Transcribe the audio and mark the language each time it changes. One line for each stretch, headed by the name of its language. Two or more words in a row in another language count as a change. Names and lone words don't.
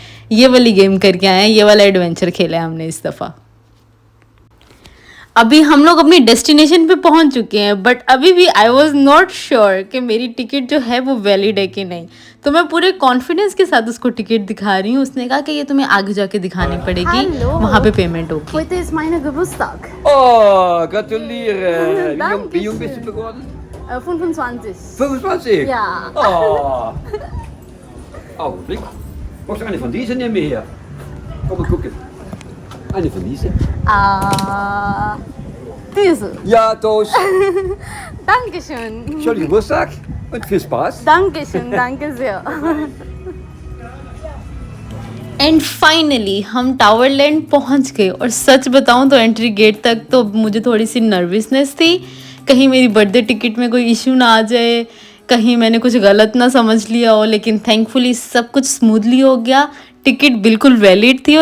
Hindi: ये वाली गेम करके आए हैं, ये वाला एडवेंचर खेला है हमने इस दफ़ा। अभी हम लोग अपनी डेस्टिनेशन पे पहुंच चुके हैं, बट अभी भी
English: I was not sure
Hindi: कि मेरी टिकट जो है वो वैलिड है कि नहीं। तो मैं पूरे कॉन्फिडेंस के साथ उसको टिकट दिखा रही हूँ। उसने कहा कि ये तुम्हें आगे जाके दिखानी पड़ेगी, वहाँ पे पेमेंट होगी।
German: Heute ist meine Geburtstag. Oh, gratuliere. Wie jung bist du geworden? 25. 25? Ja. Oh. Augenblick. Magst du eine von diesen nehmen hier? Komm mal gucken. Eine von diesen? Diese. Ja, Toast. Dankeschön. Schönen Geburtstag und viel Spaß. Dankeschön, danke sehr.
English: and finally
Hindi: हम टावरलैंड पहुंच गए। और सच बताऊं तो
English: entry gate
Hindi: तक तो मुझे थोड़ी सी नर्वसनेस थी, कहीं मेरी
English: birthday ticket
Hindi: में कोई इशू ना आ जाए, कहीं मैंने कुछ गलत ना समझ लिया हो। लेकिन थैंकफुली सब कुछ स्मूथली हो गया, टिकट बिल्कुल वैलिड थी।